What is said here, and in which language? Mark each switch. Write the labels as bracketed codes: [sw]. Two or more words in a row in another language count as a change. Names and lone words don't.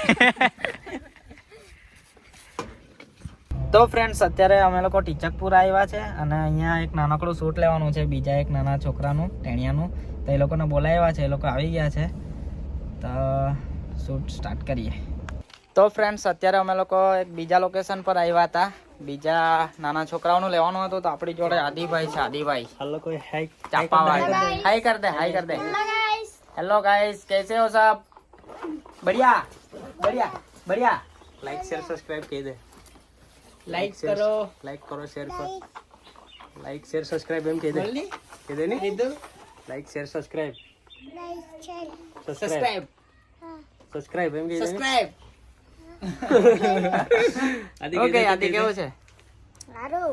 [gu] તો ફ્રેન્ડ્સ અત્યારે અમે લોકો ટીચકપુર આવ્યા છે અને અહીંયા એક નાનકડું શૂટ લેવાનું છે બીજા એક નાના છોકરાનું ટેણિયાનું તો એ લોકોને બોલાવ્યા છે એ લોકો આવી ગયા છે તો શૂટ સ્ટાર્ટ કરીએ તો ફ્રેન્ડ્સ અત્યારે અમે લોકો એક બીજા લોકેશન પર આવ્યા હતા બીજા નાના છોકરાઓનું લેવાનું હતું તો આપણી જોડે આદિભાઈ છે આદિભાઈ હાલો કોઈ હાઈ [hi] चापावाला हाय कर दे [en] hello guys [hi] कैसे हो सब बढ़िया बढ़िया बढ़िया [en] like share subscribe [gu] કહી દે [hi] लाइक करो [gu] લાઈક કરો શેર કરો [en] like share subscribe [gu] એમ કહી દે કહી દે ની [en] like share subscribe [gu] सब्सक्राइब સબસ્ક્રાઇબ એમ કહી દે सब्सक्राइब ઓકે આદિ કેવું છે સારું